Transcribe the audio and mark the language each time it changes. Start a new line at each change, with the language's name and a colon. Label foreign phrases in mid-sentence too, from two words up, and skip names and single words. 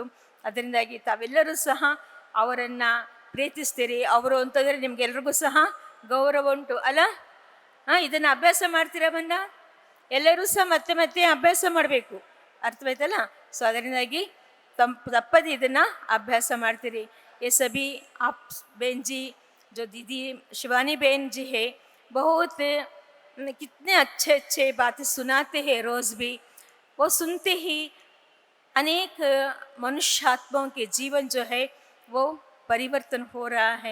Kannada: ಅದರಿಂದಾಗಿ ತಾವೆಲ್ಲರೂ ಸಹ ಅವರನ್ನು ಪ್ರೀತಿಸ್ತೀರಿ. ಅವರು ಅಂತಂದರೆ ನಿಮಗೆಲ್ರಿಗೂ ಸಹ ಗೌರವ ಉಂಟು ಅಲ್ಲ. ಇದನ್ನು ಅಭ್ಯಾಸ ಮಾಡ್ತೀರವನ್ನ ಎಲ್ಲರೂ ಸಹ ಮತ್ತೆ ಮತ್ತೆ ಅಭ್ಯಾಸ ಮಾಡಬೇಕು, ಅರ್ಥವಾಯ್ತಲ್ಲ. ಸೊ ಅದರಿಂದಾಗಿ ತಪ್ಪದೆ ಇದನ್ನು ಅಭ್ಯಾಸ ಮಾಡ್ತೀರಿ.
Hindi: ये सभी आप बहन जी जो दीदी शिवानी बहन जी है, बहुत कितने अच्छे अच्छे बातें सुनाते हैं रोज़ भी. वो सुनते ही अनेक मनुष्यात्माओं के जीवन जो है वो परिवर्तन हो रहा है.